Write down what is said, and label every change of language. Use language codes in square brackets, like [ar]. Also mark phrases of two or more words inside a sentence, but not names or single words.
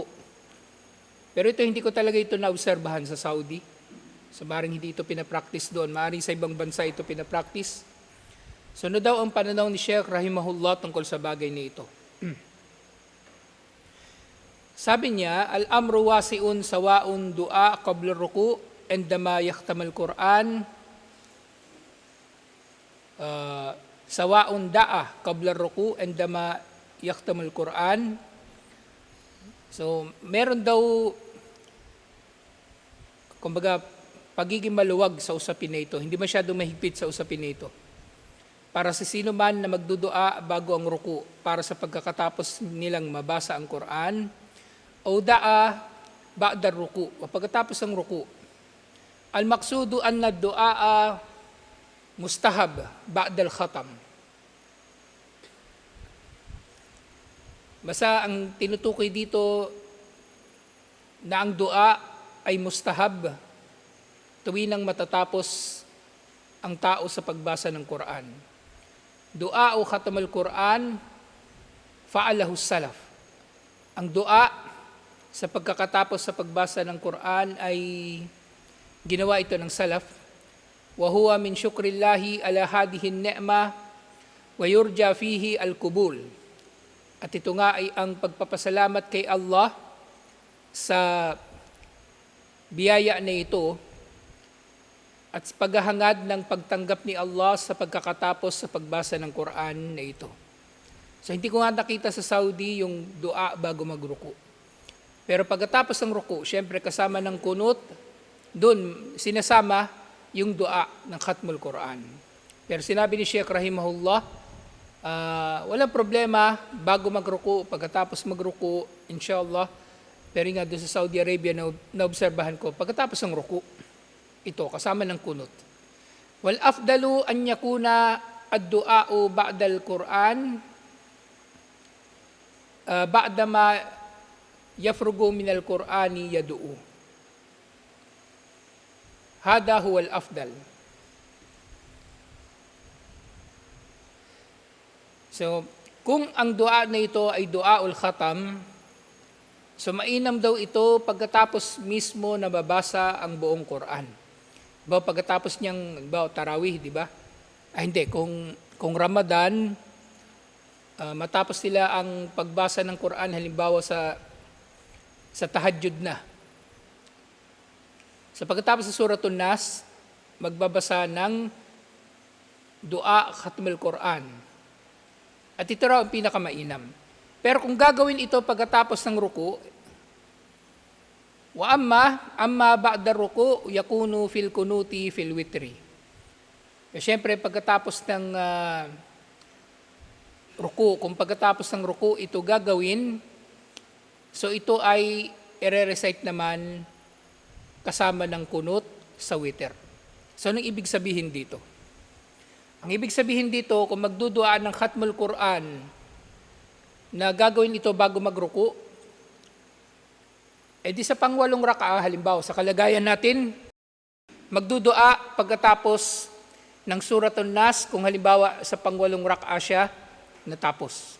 [tl] Pero ito hindi ko talaga ito naobserbahan sa Saudi. So maaaring hindi ito pinapractice doon. Maaaring sa ibang bansa ito pinapractice. So ano daw ang pananaw ni Sheikh rahimahullah tungkol sa bagay na ito? Sabi niya, [ar] الأمر واسع سواء دعا قبل الركوع عندما يختم القرآن. سواء دعا قبل الركوع عندما يختم القرآن. [tl] So meron daw, kumbaga, pagiging maluwag sa usapin na ito. Hindi masyadong mahigpit sa usapin na ito. Para sa sino man na magdudua bago ang ruku, para sa pagkakatapos nilang mabasa ang Quran, o [ar] دعا بعد الركوع, [tl] o pagkatapos ng ruku. [ar] المقصود أن الدعاء مستحب بعد الختام. [tl] Basta ang tinutukoy dito na ang dua ay mustahab tuwing nang matatapos ang tao sa pagbasa ng Quran. [ar] دعاء ختم القرآن فعله السلف. [tl] Ang dua sa pagkakatapos sa pagbasa ng Quran ay ginawa ito ng salaf. [ar] وهو من شكر الله على هذه النعمة ويرجى فيه القبول. [tl] At ito nga ay ang pagpapasalamat kay Allah sa biyaya na ito at paghahangad ng pagtanggap ni Allah sa pagkakatapos sa pagbasa ng Quran na ito. So hindi ko nga nakita sa Saudi yung dua bago magruku. Pero pagkatapos ng ruku, syempre kasama ng kunut, dun sinasama yung dua ng [ar] ختم القرآن. [tl] Pero sinabi ni Sheikh rahimahullah, walang problema bago magruku, pagkatapos magruku, inshallah. Pero nga doon sa Saudi Arabia naobserbahan ko, pagkatapos ng ruku, ito kasama ng kunut. [ar] والأفضل أن يكون الدعاء بعد القرآن بعد ما يفرغ من القرآن يدعو. هذا هو الأفضل. [tl] So, kung ang dua na ito ay [ar] دعاء الختم, [tl] so mainam daw ito pagkatapos mismo na babasa ang buong Quran. Diba, pagkatapos niyang tarawih, di ba? Hindi, kung Ramadan, matapos nila ang pagbasa ng Quran, halimbawa sa tahajjud na. So pagkatapos sa Suratul Nas, magbabasa ng dua [ar] ختم القرآن. [tl] At ito raw ang pinakamainam. Pero kung gagawin ito pagkatapos ng ruku, [ar] وأما بعد الركوع يكون في القنوت في الوتر. [tl] Siyempre pagkatapos ng ruku, kung pagkatapos ng ruku ito gagawin, So ito ay i-recite naman kasama ng kunut sa witr. So anong ibig sabihin dito? Ang ibig sabihin dito, kung magduduaan ng [ar] ختم القرآن [tl] na gagawin ito bago magruku, di sa pangwalong rakaah, halimbawa sa kalagayan natin, magdudua pagkatapos ng Suratun Nas, kung halimbawa sa pangwalong rakaah siya, natapos.